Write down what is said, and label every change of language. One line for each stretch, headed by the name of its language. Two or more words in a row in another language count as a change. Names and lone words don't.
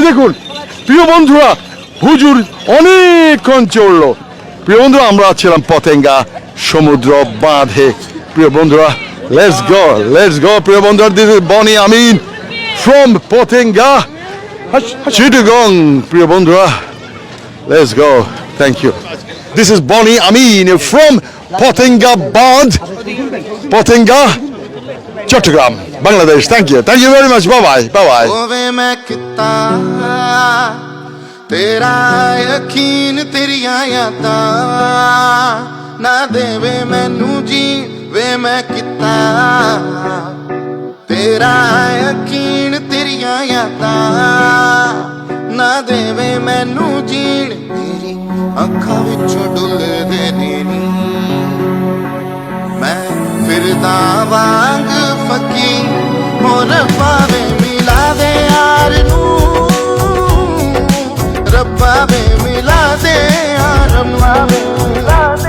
Bangla: দেখুন প্রিয় বন্ধুরা, হুজুর অনেকক্ষণ চললো। প্রিয় বন্ধুরা, আমরা ছিলাম পতেঙ্গা সমুদ্র বাঁধে। প্রিয় বন্ধুরা,
English: let's go
Bangla: প্রিয় বন্ধুরা।
English: This is Boni Amin from Patenga Chittagong.
Bangla: প্রিয় বন্ধুরা,
English: Let's go. Thank you. This is Boni Amin from Patenga Bandh, Patenga Chattogram, Bangladesh. Thank you very much. Bye bye.
Punjabi: ਹੋਵੇ ਮੈਂ ਕਿਤਾ ਤੇਰਾ ਯਕੀਨ ਤੇਰੀਆਂ ਯਾਦਾਂ ਨਾ ਦੇਵੇ ਮੈਨੂੰ ਜੀ ਵੇ ਮੈਂ ਕਿਤਾ ਤੇਰਾ ਯਕੀਨ ਤੇਰੀਆਂ ਯਾਦਾਂ ਨਾ ਦੇਵੇ ਮੈਨੂੰ ਜੀਣ ਤੇਰੀ ਅੱਖਾਂ ਵਿੱਚੋਂ ਡੁੱਲਦੇ ਨੇ ਨੀ ਮੈਂ ਫਿਰਦਾ ਵਾਂਗ ਫਕੀ ਹੁਣ ਪਾਵੇ ਮਿਲਾ ਦੇ ਯਾਰ ਨੂੰ ਰੱਬਾ ਵੇ ਮਿਲਾ ਦੇ ਯਾਰ ਨੂੰ